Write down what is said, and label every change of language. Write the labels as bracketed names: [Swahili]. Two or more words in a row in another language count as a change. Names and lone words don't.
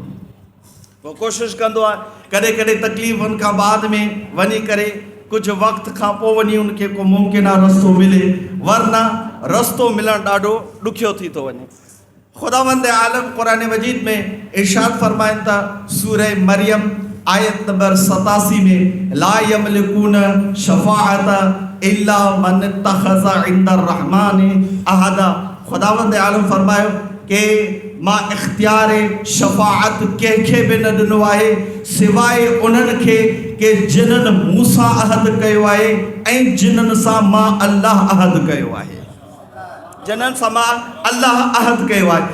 [Sindhi] पोइ कोशिशि कंदो आहे कॾहिं कॾहिं तकलीफ़ुनि खां बाद में वञी करे कुझु वक़्त खां पोइ वञी उनखे को मुमकिन रस्तो मिले, वरना रस्तो मिलणु ॾाढो ॾुखियो थी थो वञे। खुदावंद आलम कुरान मजीद में इरशाद फरमाइनि था, सूरह मरियम आयत नंबर 87 में, [Arabic] لا يملكون شفاعة إلا من اتخذ عند الرحمن عهدا. [Sindhi] खुदावंद आलम फरमायो कि मां इख्तियार शफाअत कंहिंखे बि न ॾिनो आहे सिवाय उन्हनि खे कि जिन्हनि मूंसां अहद कयो आहे ऐं जिन्हनि सां मां अल्लाह अहद कयो आहे, जिन्हनि सां मां अल्लाह अहद कयो आहे।